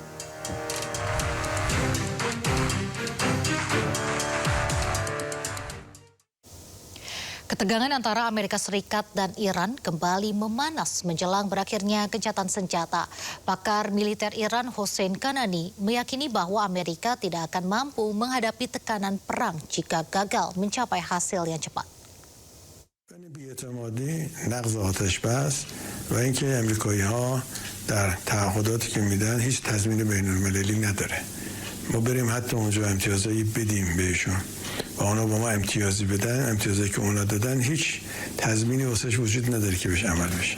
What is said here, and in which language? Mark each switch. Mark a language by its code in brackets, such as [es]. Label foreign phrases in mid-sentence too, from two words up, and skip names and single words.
[id] Ketegangan antara Amerika Serikat dan Iran kembali memanas menjelang berakhirnya gencatan senjata. Pakar militer Iran Hossein Kanani meyakini bahwa Amerika tidak akan mampu menghadapi tekanan perang jika gagal mencapai hasil yang cepat. [fa] بی‌اعتمادی، نقض آتش بس و اینکه امریکایی‌ها در تعهداتی که میدن هیچ تضمین بین‌المللی نداره. ما بریم حتی اونجا امتیازایی بدیم بهشون و اونا با ما امتیازی بدن، امتیازی که اونا دادن هیچ تضمینی واسش وجود نداره که بهش عمل بشه.